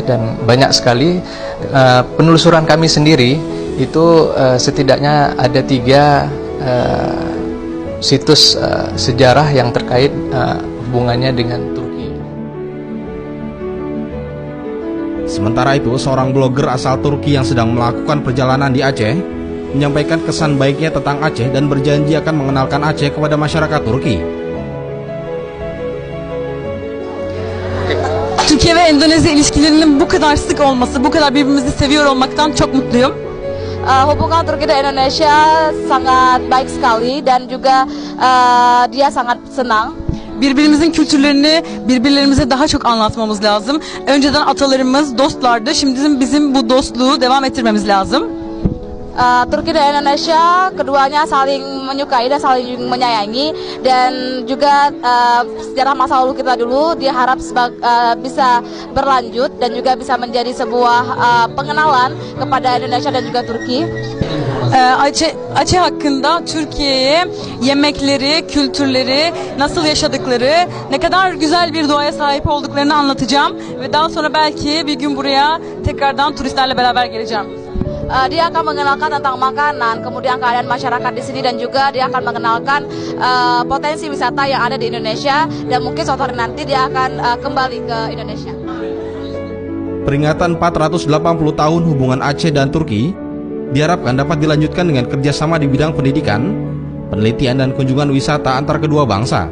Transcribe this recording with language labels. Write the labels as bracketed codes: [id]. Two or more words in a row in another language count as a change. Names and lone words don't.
[id] Dan banyak sekali penelusuran kami sendiri itu setidaknya ada 3 situs sejarah yang terkait hubungannya dengan Turki. Sementara itu, seorang blogger asal Turki yang sedang melakukan perjalanan di Aceh menyampaikan kesan baiknya tentang Aceh dan berjanji akan mengenalkan Aceh kepada masyarakat Turki. [tr] Türkiye ve Endonezya ilişkilerinin bu kadar sık olması, bu kadar birbirimizi seviyor olmaktan çok mutluyum. [id] Hubungan Turki dan Indonesia sangat baik sekali dan juga dia sangat senang. [tr] Birbirimizin kültürlerini birbirlerimize daha çok anlatmamız lazım. Önceden atalarımız dostlardı. Şimdi bizim bu dostluğu devam ettirmemiz lazım. [id] Turki dan Indonesia keduanya saling menyukai dan saling menyayangi, dan juga sejarah masa lalu kita dulu diharap bisa berlanjut dan juga bisa menjadi sebuah pengenalan kepada Indonesia dan juga Turki. [tr] Aceh hakkında Türkiye'ye yemekleri, kültürleri, nasıl yaşadıkları, ne kadar güzel bir doğaya sahip olduklarını anlatacağım ve daha sonra belki bir gün buraya tekrardan turistlerle beraber geleceğim. [id] Dia akan mengenalkan tentang makanan, kemudian keadaan masyarakat di sini, dan juga dia akan mengenalkan potensi wisata yang ada di Indonesia, dan mungkin suatu hari nanti dia akan kembali ke Indonesia. Peringatan 480 tahun hubungan Aceh dan Turki diharapkan dapat dilanjutkan dengan kerjasama di bidang pendidikan, penelitian dan kunjungan wisata antar kedua bangsa.